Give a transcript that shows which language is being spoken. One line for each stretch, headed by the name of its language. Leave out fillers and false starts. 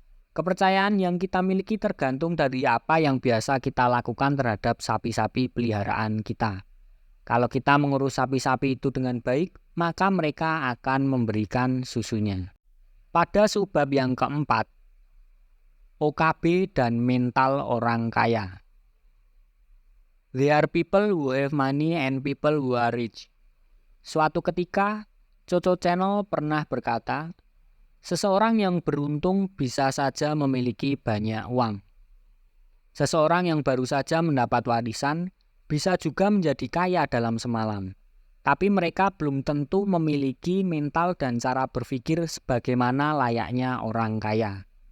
Indonesian: Kepercayaan yang kita miliki tergantung dari apa yang biasa kita lakukan terhadap sapi-sapi peliharaan kita. Kalau kita mengurus sapi-sapi itu dengan baik, maka mereka akan memberikan susunya. Pada subbab yang keempat, OKB dan mental orang kaya.
English: There are people who have money and people who are rich.
Indonesian: Suatu ketika, Coco Channel pernah berkata, seseorang yang beruntung bisa saja memiliki banyak uang. Seseorang yang baru saja mendapat warisan bisa juga menjadi kaya dalam semalam. Tapi mereka belum tentu memiliki mental dan cara berpikir sebagaimana layaknya orang kaya.